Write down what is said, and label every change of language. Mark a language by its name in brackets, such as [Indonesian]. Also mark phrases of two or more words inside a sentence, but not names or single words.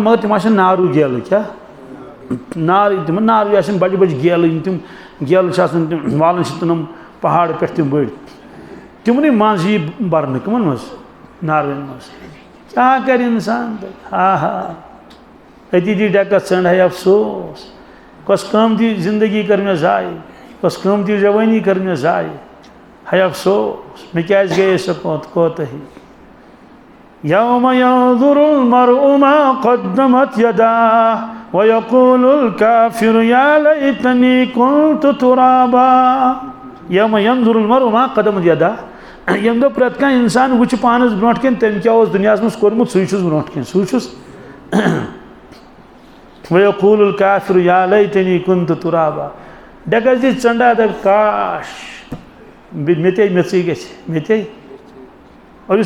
[Kashmiri] مگر تِم آسن نارو گیلہٕ کیاہ نار تِمن نارو آسن بجہِ بجہِ گیلہٕ یِم تِم گیلہٕ چھِ آسان تِم والان چھِ تِم پہاڑ پٮ۪ٹھ تِم بٔڑۍ تِمنٕے منٛز یی برنہٕ کٕمن منٛز ناروٮ۪ن منٛز کیاہ کرِ انسان ہا ہا أتی دی ڈٮ۪کس ژٔنٛڈ ہے افسوس کۄس قۭمتی زندگی کٔر مےٚ ضایع کۄس قۭمتی جوٲنی کٔر مےٚ ضایع ہے افسوس مےٚ کیازِ گٔیے سۄ کوتاہی [Arabic] یوم ینظر المرء ما قدمت یداه ویقول الکافر یا لیتنی کنت ترابا یوم ینظر المرء ما قدمت یداه [Kashmiri] ییٚمہِ دۄہ پرٛٮ۪تھ کانٛہہ انسان وٕچھِ پانس برونٛٹھ کَنۍ تٔمۍ کیاہ اوس دُنیاہس منٛز کوٚرمُت سُے چھُس برونٛٹھ کَنۍ سُے چھُس [Arabic] ویقول الکافر یا لیتنی کنت ترابا [Kashmiri] ڈٮ۪کس دی ژٔنٛڈا دپہِ کاش مےٚ تے میٚژٕے گژھِ مےٚ تے اور یُس